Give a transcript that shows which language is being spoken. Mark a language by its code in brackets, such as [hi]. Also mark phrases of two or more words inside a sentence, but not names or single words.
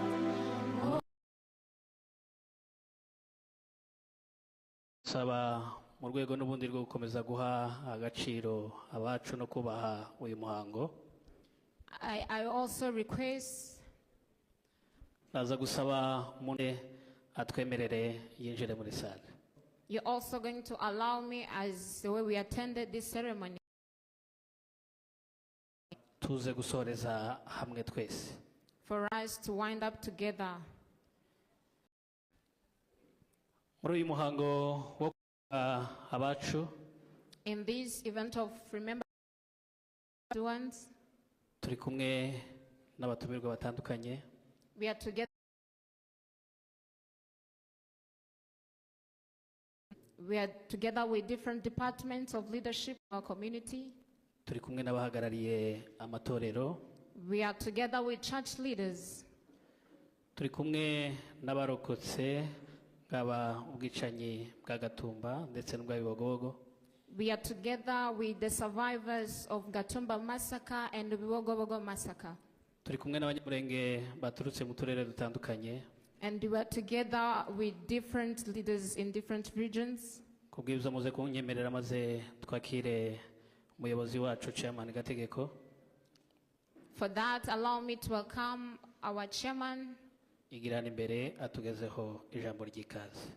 [rw] Saba mu rwego n'ubundi rwo gukomeza guha agaciro abacu no kubaha uyu muhango. [en] I also request [rw] Naza gusaba umuntu atwemerere yinjire muri sale. [en] you're also going to allow me, as the way we attended this ceremony, [rw] Tuze gusoreza hamwe twese. [en] for us to wind up together. [rw] Muri uyu muhango wo abacu [en] In this event of remembrance, ones, [rw] turi kumwe n'abatumirwa batandukanye. [en] we are together. We are together with different departments of leadership in our community. [rw] Turi kumwe n'abahagarariye amatorero. [en] We are together with church leaders. [rw] Turi kumwe n'abarokotse bwaba ubwicanyi bwa Gatumba ndetse n'ubwa Bibogobogo. [en] We are together with the survivors of Gatumba massacre and the Bibogobogo massacre. [rw] Turi kumwe n'abanyamurenge baturutse mu turere dutandukanye. [en] And we are together with different leaders in different regions. [rw] Kubw'ibyo muze kunyemerera maze twakire umuyobozi wacu Chairman Gategeko. [en] For that, allow me to welcome our chairman [rw] Igirana imbere atugezeho ijambo ry'ikaze.